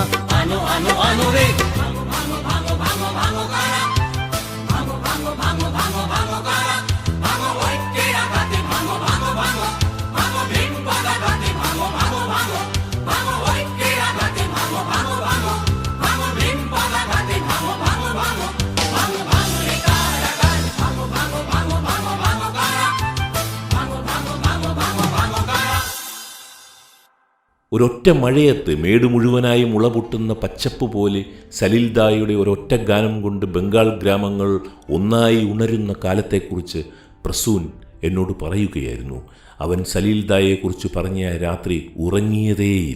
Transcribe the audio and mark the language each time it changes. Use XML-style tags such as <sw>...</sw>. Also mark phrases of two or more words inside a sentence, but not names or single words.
<bn>আনো আনো আনো রে, ভাঙো ভাঙো ভাঙো ভাঙো ভাঙো কারা, ভাঙো ভাঙো ভাঙো ভাঙো ভাঙো কারা, ভাঙো ঐক্যের আঘাতে, ভাঙো ভাঙো ভাঙো ভাঙো ভীম পদাঘাতে, ভাঙো ভাঙো ভাঙো ভাঙো ঐক্যের আঘাতে, ভাঙো ভাঙো ভাঙো ভাঙো ভীম পদাঘাতে, ভাঙো ভাঙো ভাঙো ভাঙো ভাঙো রে কারাগার, ভাঙো ভাঙো ভাঙো ভাঙো ভাঙো কারা, ভাঙো ভাঙো ভাঙো ভাঙো ভাঙো কারা।</bn> <ml>ഒരൊറ്റ മഴയത്ത് മേട് മുഴുവനായി മുളപൊട്ടുന്ന പച്ചപ്പ് പോലെ സലിൽദായുടെ ഒരൊറ്റ ഗാനം കൊണ്ട് ബംഗാൾ ഗ്രാമങ്ങൾ ഒന്നായി ഉണരുന്ന കാലത്തെക്കുറിച്ച് പ്രസൂൻ എന്നോട് പറയുകയായിരുന്നു. അവൻ സലിൽദായെക്കുറിച്ച് പറഞ്ഞ ആ രാത്രി ഉറങ്ങിയതേയില്ല.</ml>